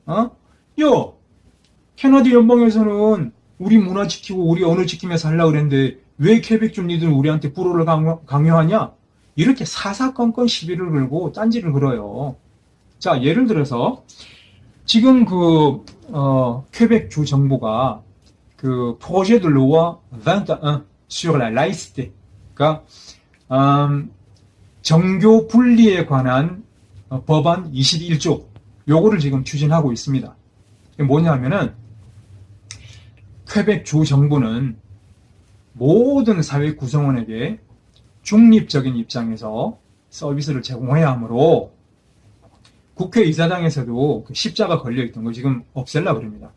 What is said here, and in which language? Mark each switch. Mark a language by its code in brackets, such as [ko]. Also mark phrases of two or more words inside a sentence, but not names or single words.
[ko] 캐나다 연방에서는 우리 문화 지키고 우리 언어 지키면서 하려고 그랬는데 왜 퀘벡주 니들 우리한테 불어를 강요하냐? 이렇게 사사건건 시비를 걸고 딴지를 걸어요. 자, 예를 들어서 지금 퀘벡주 정부가 [fr] projet de loi 21 sur la laïcité, [ko] 그러니까 정교 분리에 관한 법안 21조 요거를 지금 추진하고 있습니다. 이게 뭐냐면은 퀘벡주 정부는 모든 사회 구성원에게 중립적인 입장에서 서비스를 제공해야 하므로 국회의사당에서도 십자가 걸려있던 거 지금 없앨라 그럽니다.